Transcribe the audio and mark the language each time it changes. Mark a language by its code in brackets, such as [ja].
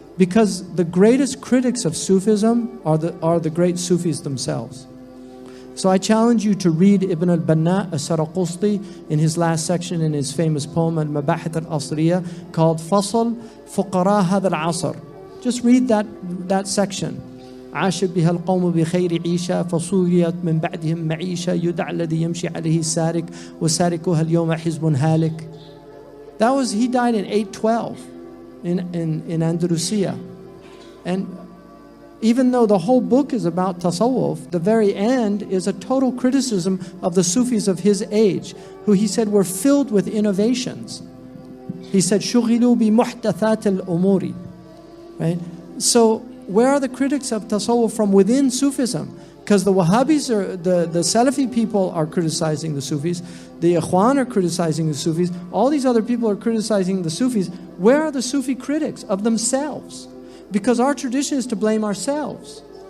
[en] Because the greatest critics of Sufism are the great Sufis themselves. So I challenge you to read Ibn al-Banna al-Saraqusti in his last section in his famous poem Al-Mabahith al-Asriya called Fasl Fuqara Hadha al-Asr. Just read that section. [ar] عاش بها القوم بخير عيشة فصويت من بعدهم معيشة يدعى الذي يمشي عليه السارق وسارقها اليوم حزب هالك. [en] He died in 812 in Andalusia. And even though the whole book is about tasawwuf, the very end is a total criticism of the Sufis of his age, who he said were filled with innovations. He said, [ar] شُغِلُوا بِمُحْدَثَاتِ الْأُمُورِ. [en] Right? So where are the critics of tasawwuf from within Sufism? Because the Wahhabis, the Salafi people are criticizing the Sufis, the Ikhwan are criticizing the Sufis, all these other people are criticizing the Sufis. Where are the Sufi critics of themselves? Because our tradition is to blame ourselves.